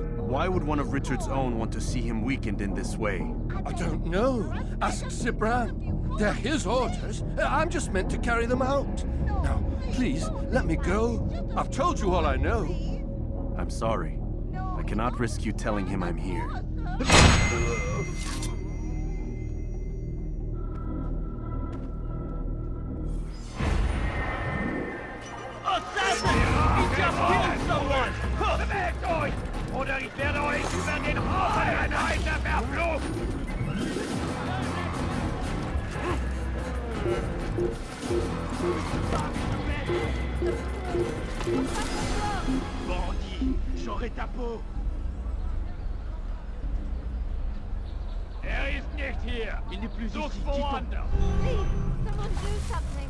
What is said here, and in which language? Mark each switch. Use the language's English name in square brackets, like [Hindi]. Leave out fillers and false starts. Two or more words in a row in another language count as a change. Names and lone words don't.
[English] Why would one of Richard's own want to see him weakened in this way? I don't know. Ask Sibran. They're his orders. I'm just meant to carry them out. Now, please, let me go. I've told you all I know. I'm sorry. I cannot risk you telling him I'm here. [German] Bewegt euch! Oder ich werde euch über den Haufen Einheiten verfluchen! [French] Bandit, j'aurai ta peau. [German] Ist nicht hier! [French] Il n'est plus [German] Sucht [French] ici. [German] woanders! [English] Please, someone do something.